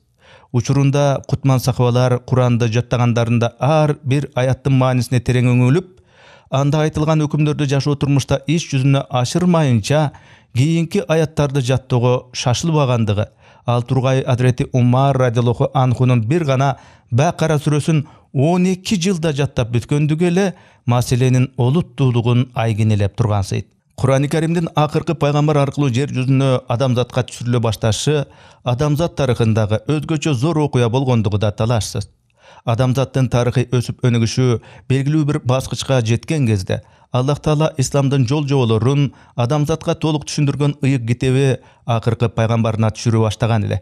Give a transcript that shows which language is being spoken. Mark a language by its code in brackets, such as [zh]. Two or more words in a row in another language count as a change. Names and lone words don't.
[ky] Учурунда кутман сахабалар Куранды жаттагандарында ар бир аяттын маанисине терең өңүлүп, анда айтылган өкүмдөрдү жашоо турмушта иш жүзүнө ашырмайынча кийинки аяттарды жаттоого шашылбагандыгы, ал тургай Адрети Умар радиаллаху анхунун бир гана Бакара сүрөсүн 12 жылда жаттап бүткөндүгү эле маселенин олуттуулугун айгинелеп тургансыйт. Куран Кэримдин акыркы пайгамбар arkылуу жер жүзүнө адамзатка түшүрүлө башташы адамзат тарыхындагы өзгөчө зор окуя болгондугу да талашсыз. Адамзаттын тарыхый өсүп өнүгүшү белгилүү бир баскычка жеткен кезде Аллах Таала исламдын жол жоболорун адамзатка толук түшүндүргөн ыйык китеби акыркы пайгамбарына түшүрө баштаган эле.